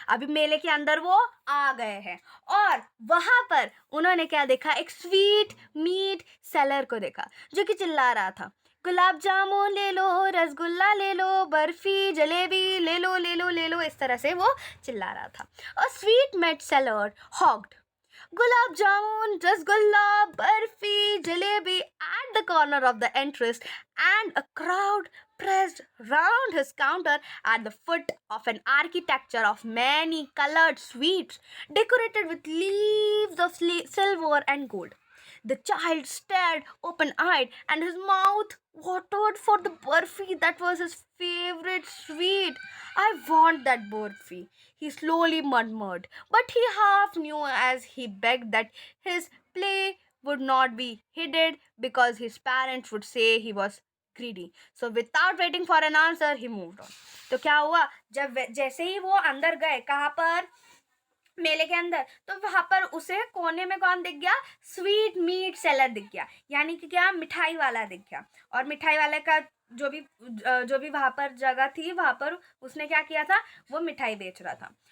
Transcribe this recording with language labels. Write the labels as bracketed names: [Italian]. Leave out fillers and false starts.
[Hindi] अभी मेले के अंदर वो आ गए हैं और वहाँ पर उन्होंने क्या देखा, एक स्वीट मीट सेलर को देखा जो कि चिल्ला रहा था, गुलाब जामुन ले लो, रसगुल्ला ले लो, बर्फी जलेबी ले लो ले लो ले लो, इस तरह से वो चिल्ला रहा था। [English] और sweet meat seller hogged gulab jamun, rasgulla, barfi, jalebi at the corner of the entrance, and a crowd pressed round his counter at the foot of an architecture of many colored sweets decorated with leaves of silver and gold. The child stared open-eyed, and his mouth watered for the burfi that was his favorite sweet. I want that burfi, he slowly murmured, but he half knew as he begged that his play would not be heeded because his parents would say he was greedy. So without waiting for an answer, he moved on. [Hindi] तो क्या हुआ, जब जैसे ही वो अंदर गए, कहाँ पर, मेले के अंदर, तो वहाँ पर उसे कोने में कौन दिख गया, स्वीट मीट सेलर दिख गया, यानी कि क्या, मिठाई वाला दिख गया। और मिठाई वाले का जो भी वहाँ पर जगह थी, वहाँ पर उसने क्या किया था, वो मिठाई बेच रहा था।